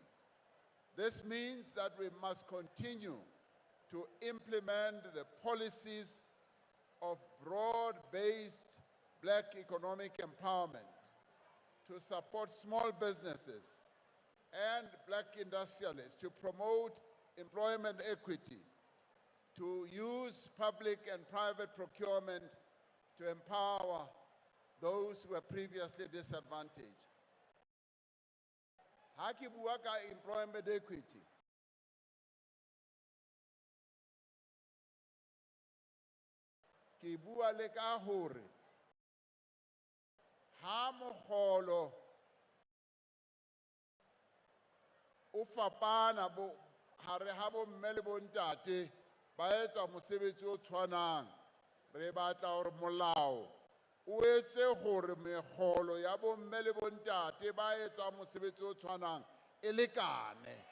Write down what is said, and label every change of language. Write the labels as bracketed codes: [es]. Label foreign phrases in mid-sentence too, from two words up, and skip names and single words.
[en] This means that we must continue to implement the policies of broad-based Black economic empowerment to support small businesses and Black industrialists, to promote employment equity, to use public and private procurement to empower those who were previously disadvantaged. [st] Ha ke bua ka [en] employment equity, [st] ke bua le ka hore ha mogolo o fapana bo hare ha bo mme le bo ntate ba etsa mosebetsi o tshwanang, re batla hore molao o etse hore megolo ya bo mme le bo ntate ba etsa mosebetsi o tshwanang e lekane